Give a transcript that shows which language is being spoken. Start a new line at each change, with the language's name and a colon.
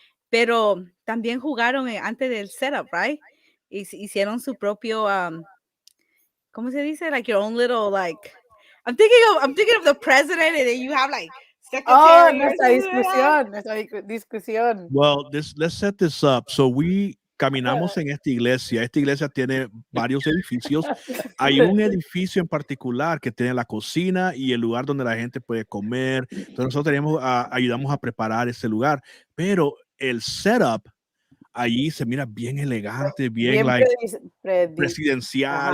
Spanish: Pero también jugaron antes del setup, right? Hicieron su propio ¿cómo se dice?
English: Like your own little like I'm thinking of the president and then you have like Oh, secretary.
Spanish: nuestra discusión.
English: Well, let's set this up. So we
Spanish: caminamos en esta iglesia. Esta iglesia tiene varios edificios. Hay un edificio en particular que tiene la cocina y el lugar donde la gente puede comer. Entonces nosotros ayudamos a preparar ese lugar. Pero el setup allí se mira bien elegante, bien like presidencial,